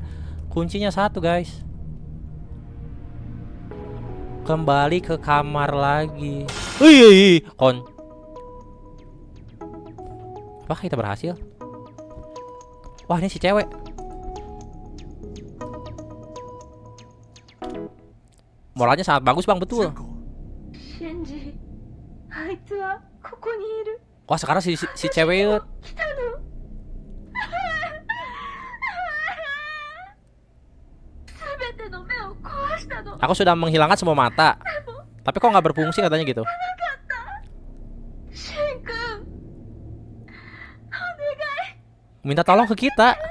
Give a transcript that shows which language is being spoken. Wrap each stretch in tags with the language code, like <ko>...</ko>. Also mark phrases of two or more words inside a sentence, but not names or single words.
<id>Kuncinya satu, guys. Kembali ke kamar lagi. Wih, Apakah kita berhasil? Wah, ini si cewek. Moralnya sangat bagus bang, betul.</id> <ja>Shinji, あいつはここにいる。</ja> <id>Wah, sekarang si cewek itu. Aku sudah menghilangkan semua mata. Tapi kok nggak berfungsi katanya gitu. Minta tolong ke kita.</id>